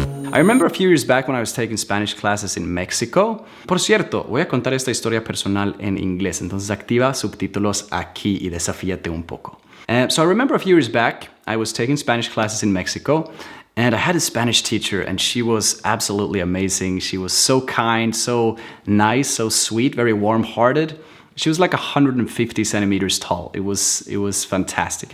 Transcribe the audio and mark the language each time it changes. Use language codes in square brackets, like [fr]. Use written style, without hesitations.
[en] I remember a few years back when I was taking Spanish classes in Mexico. [es] Por cierto, voy a contar esta historia personal en inglés, entonces activa subtítulos aquí y desafíate un poco. [en] So I remember a few years back, I was taking Spanish classes in Mexico, and I had a Spanish teacher, and she was absolutely amazing. She was so kind, so nice, so sweet, very warm-hearted. She was like 150 centimeters tall. It was fantastic.